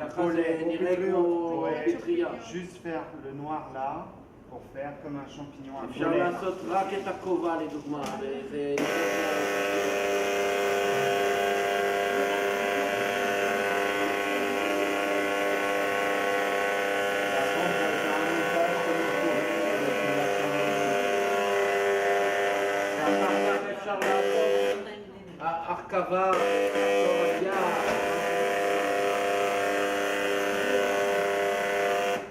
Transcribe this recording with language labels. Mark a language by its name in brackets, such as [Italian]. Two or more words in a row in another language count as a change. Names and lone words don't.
[Hebrew] ככה bolet. זה נראה כמו פטריה. [French] Juste faire le noir là, pour faire comme un champignon, un [Hebrew] אפשר bolet. לעשות רק את הכובע לדוגמה, וזה אפשר לעשות הרכבה, לחזור על יד.